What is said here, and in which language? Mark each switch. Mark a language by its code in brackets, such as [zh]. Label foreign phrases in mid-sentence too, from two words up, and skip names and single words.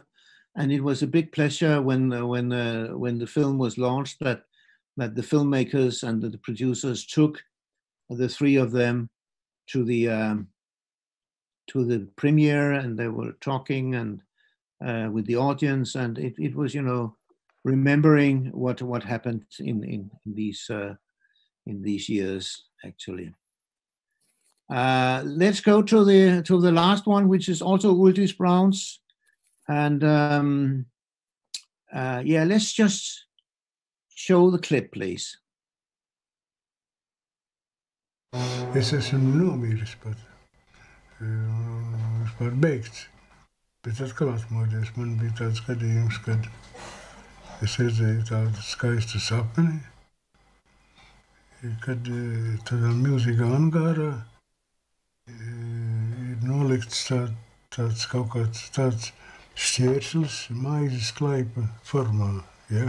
[en] And it was a big pleasure when the film was launched that the filmmakers and the producers took the three of them to the premiere, and they were talking and with the audience, and it was, you know, remembering what happened in these years, actually. Let's go to the last one, which is also Audrius Brown's, and yeah, let's just show the clip, please. [lv] Es esmu nomiris pat, vispār beigts, bet atkal atmodies. Man bija tāds gadījums, kad es redzēju tādu skaistu sapni, kad tādā milzīgā angārā ir nolikts tāds kaut kāds tāds šķērslis maizes klaipa formā, ja?